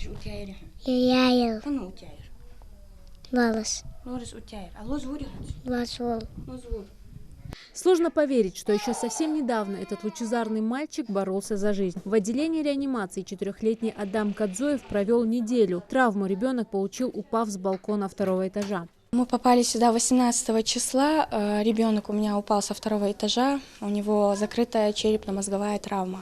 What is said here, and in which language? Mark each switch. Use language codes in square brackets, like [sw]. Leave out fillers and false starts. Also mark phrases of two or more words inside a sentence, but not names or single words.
[inh] утяйр. Яяйл. Кана утяйр. Валас. Норис утяйр. А лоз вурихач? Васвол. Лоз вур. [ru] Сложно поверить, что еще совсем недавно этот лучезарный мальчик боролся за жизнь. В отделении реанимации 4-летний Адам Кадзоев провел неделю. Травму ребенок получил, упав с балкона 2-го этажа. Мы попали сюда 18 числа. Ребенок у меня упал со 2-го этажа. У него закрытая черепно-мозговая травма.